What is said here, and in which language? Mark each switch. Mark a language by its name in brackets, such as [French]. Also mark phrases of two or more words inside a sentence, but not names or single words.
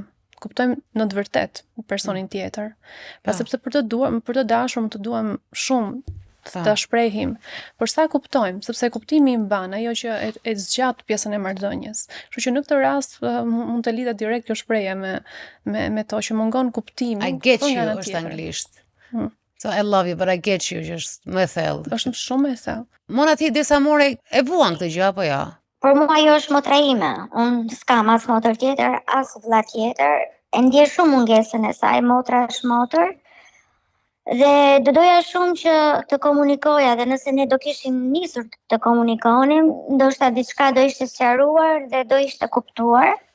[Albanian] Kuptojmë në të vërtet personin tjetër. Pra sepse për të dashur, më të duam shumë të shprehim, por sa kuptojmë, sepse kuptimi i mban ajo që e zgjat pjesën e marrëdhënies. Kështu që në këtë rast mund të lidhet direkt kjo shprehje me to që mungon kuptimi. [English] I get you [Albanian] është anglisht. [English] So I love you, but I get you, [Albanian] që është më e thellë. Është shumë e thellë. Mona ti desa more e vuan këtë gjë apo jo? Por mua ajo është motra ime. Unë s'kam as motër tjetër, as vëlla tjetër. E ndjej shumë mungesën e saj, motra është motër. Dhe do doja shumë që të komunikoja, dhe nëse ne do kishim nisur të komunikonim, ndoshta diçka do ishte sqaruar dhe do ishte kuptuar.